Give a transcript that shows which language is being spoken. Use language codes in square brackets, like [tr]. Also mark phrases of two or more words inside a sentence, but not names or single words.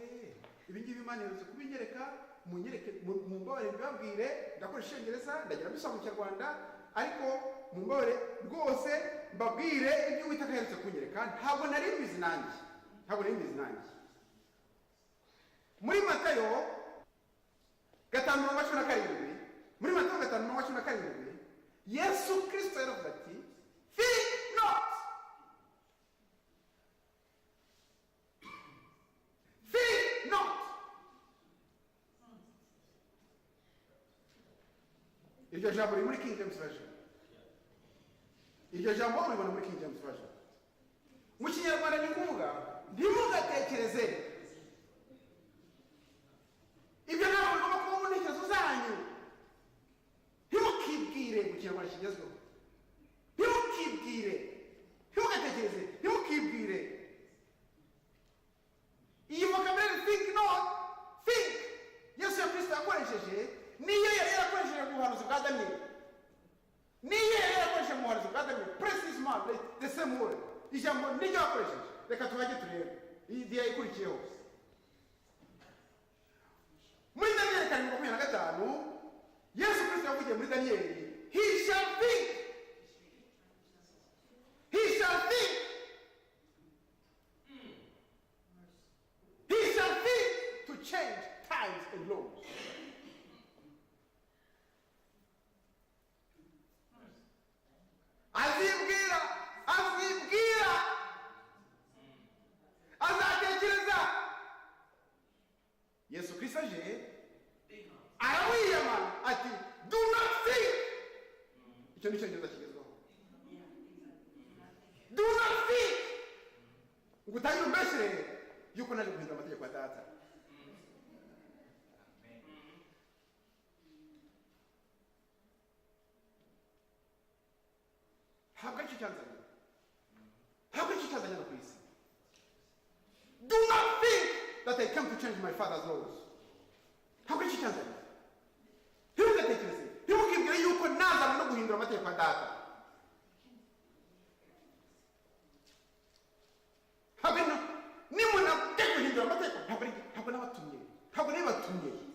[rw] Ibi ngibi Imana iherutse kubinyereka, mumbabarire mbabwire, ndakoresha Icyongereza, ndagira bisoma mu Kinyarwanda, ariko mumbabarire rwose mbabwire ibyo Uwiteka yaherutse kunyereka. Ntabwo nari mbizi nanjye. Muri Matayo 5:17, muri Matayo 5:17, Yesu Kristo yaravuze ati, [en] fear not. Fear not. [rw] Iryo jambo riri muri King James Version. Iryo jambo uribona muri King James Version. Mu Kinyarwanda ni kuvuga ntimugatekereze. Ibyo ntabwo bigomba kuba mu ntekerezo zanyu. Ntimukibwire mu Kinyarwanda kigezweho. Ntimugatekereze, ntimukibwire. [en] Iyi vocabulary think not, think, [rw] Yesu Kristo yakoresheje niyo yari yarakoresheje mu buhanuzi bwa Daniyeli. [en] Precisement the same word. [rw] Ijambo niryo yakoresheje. Reka tubajye turebe iyi diya ikurikiyeho. Muri Daniyeli 5:25 Yesu Kristo yavugiye muri Daniyeli, [en] he shall think to change times and laws. [rw] Azatekereza. Yesu Kristo aje arawiyamana ati, [en] do not think. [rw] Icyo nicyo ngeza kigezweho. [en] Do not think. [rw] Ngutangire umbeshere yuko naje guhindura amategeko ya Data. Ntabwo ari cyo cyanzanye no ku isi. [en] Do not think that I come to change my father's laws. [rw] Ntabwo ari cyo cyanzanye. Ntimugatekereze, ntimukibwire yuko nazanywe no guhindura amategeko ya Data. Nimuna guhindura amategeko ntabwo nabatumye, ntabwo nabatumye.